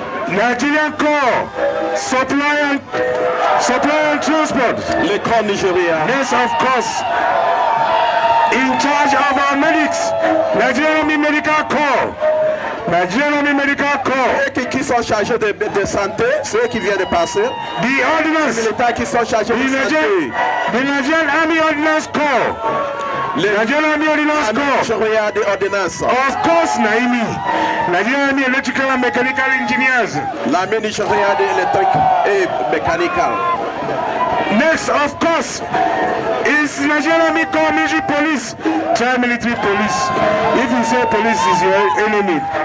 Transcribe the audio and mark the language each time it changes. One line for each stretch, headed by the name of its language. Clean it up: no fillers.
English: Nigerian Corps, supply and transport.
French: Le corps nigérien.
English: Yes, of course. In charge of our medics, Nigerian Army Medical Corps. Nigerian Army Medical Corps.
French: Ceux qui sont chargés de santé, ceux qui viennent de passer.
English: The ordnance.
French: Les militaires qui sont chargés de santé.
English: The Nigerian Army Ordnance Corps. Nigerian Army Ordnance Corps. Of course, Naimi. Nigerian Army Electrical and Mechanical Engineers.
French: L'armée nigérienne électrique et mécanique.
English: Next, of course, is Nigerian Army Corps Military Police, Child Military Police. If you say police is your enemy,